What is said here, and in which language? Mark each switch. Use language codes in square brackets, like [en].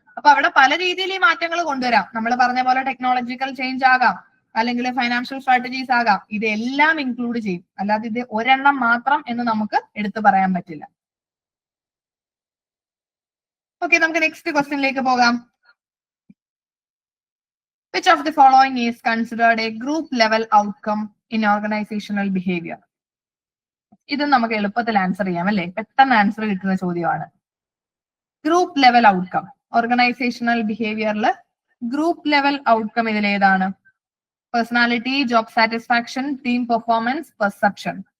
[ml] അപ്പൊ അവിടെ പല രീതിയിൽ ഈ മാറ്റങ്ങൾ കൊണ്ടുവരാം. നമ്മൾ പറഞ്ഞ പോലെ ടെക്നോളജിക്കൽ ചേഞ്ച് ആകാം, അല്ലെങ്കിൽ ഫൈനാൻഷ്യൽ സ്ട്രാറ്റജീസ് ആകാം. ഇതെല്ലാം ഇൻക്ലൂഡ് ചെയ്യും, അല്ലാതെ ഇത് ഒരെണ്ണം മാത്രം എന്ന് നമുക്ക് എടുത്തു പറയാൻ പറ്റില്ല. ഓക്കെ, നമുക്ക് നെക്സ്റ്റ് ക്വസ്റ്റ്യനിലേക്ക് പോകാം. [en] Which of the following is considered a group level outcome in organizational behavior? [ml] ഇത് നമുക്ക് എളുപ്പത്തിൽ ആൻസർ ചെയ്യാം അല്ലെ, പെട്ടെന്ന് ആൻസർ കിട്ടുന്ന ചോദ്യമാണ്. Group level outcome organisational ബിഹേവിയറിൽ group level outcome ഇതിലേതാണ്? [en] Personality, job satisfaction, team performance, perception.